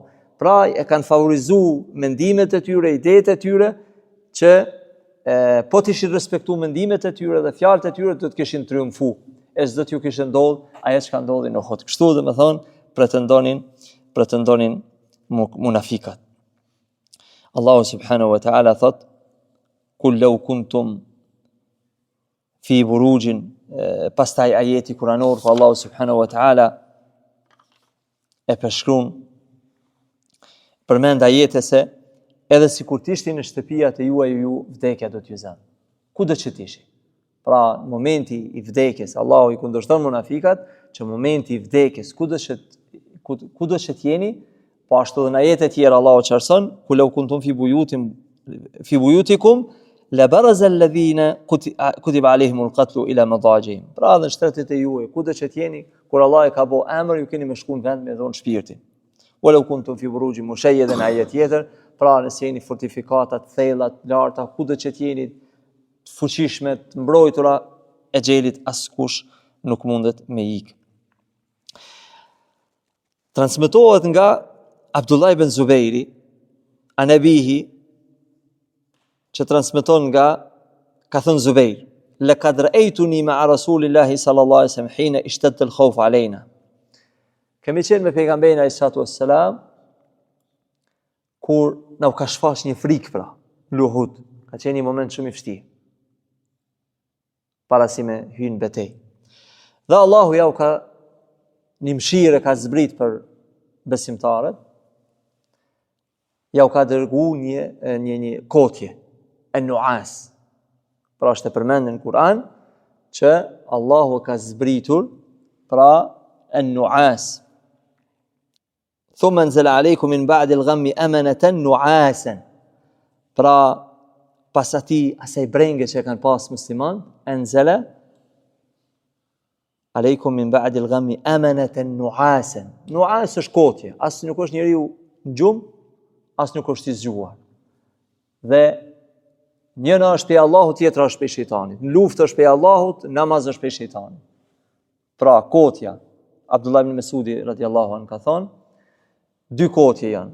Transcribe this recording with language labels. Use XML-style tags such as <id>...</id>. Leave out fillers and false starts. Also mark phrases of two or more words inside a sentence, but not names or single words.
<sq>Pra e kanë favorizuar mendimet e tyre, idetë e tyre, që po të ishin respektu mendimet e tyre dhe fjalët e tyre, do të kishin triumfu. E s'do t'ju kishte ndodhur ajo që ka ndodhur në Uhud. Kështu dhe me thonë, pretendonin munafikat.</sq> <ar>الله سبحانه وتعالى thot, قل لو كنتم في بروج,</ar> <sq>pastaj ajeti kuranor, ku Allahu</sq> <ar>سبحانه وتعالى</ar> <sq>e përshkruan, përmend ajete se edhe si kur t'ishti në shtëpijat e juaj, ju vdekja do t'ju zanë. Ku do që t'ishti? Pra, momenti i vdekjes, Allahu i kundërshton munafikat, që momenti i vdekjes, ku do që t'jeni, po ashtu dhe në ajete tjera Allahu qarson,</sq> <ar>ku لو كنتم في بيوتكم لبرز الذين كتب عليهم القتل إلى مضاجعهم.</ar> <sq>Pra, dhe në shtëtet e juaj, ku do që t'jeni, kur Allah e ka bo emër, ju keni me shku në vend me dhonë shpirtin.</sq> <ar>ولو كنتم في بروج مشيدة,</ar> <sq>në ajet tjetër, pra nëse jeni fortifikatat, thellat, larta, ku do që t'jeni të fuqishme, të mbrojtura e xhelit, askush nuk mundet me ikë. Transmetohet nga Abdullah ibn Zubairi,</sq> <ar>عن أبيه,</ar> <sq>që transmeton nga, ka thënë Zubair,</sq> <ar>لقد رأيتني مع رسول الله صلى الله عليه وسلم حين اشتد الخوف علينا.</ar> <sq>Kemi qenë me pejgamberin</sq> <ar>عليه الصلاة والسلام,</ar> <sq>kur na u ka shfaq një frikë pra, në Uhud, ka qenë një moment shumë i vështirë, para si me hynë betej. Dhe Allahu ja u ka një mëshirë ka zbrit për besimtarët, ja u ka dërgu një kotje, e nuas. Pra është e përmendën në Kur'an, që Allahu ka zbritur, pra an-nu'as.</sq> <ar>ثم أنزل عليكم من بعد الغم أمنة نعاسا.</ar> <sq>Pra pas asaj brenge që kanë pas musliman,</sq> <ar>أنزل عليكم من بعد الغم أمنة نعاسا.</ar> <sq>Nu'as është kotje, as nuk është njeriu në gjumë, as nuk është i zgjuar. Dhe njëna është prej Allahut, tjetra është prej shejtanit. Në luftë është prej Allahut, namaz është prej shejtanit. Pra kotja, Abdullah ibn Mesudi</sq> <ar>رضي الله عنه</ar> <sq>ka thonë, dy kotje janë.</sq>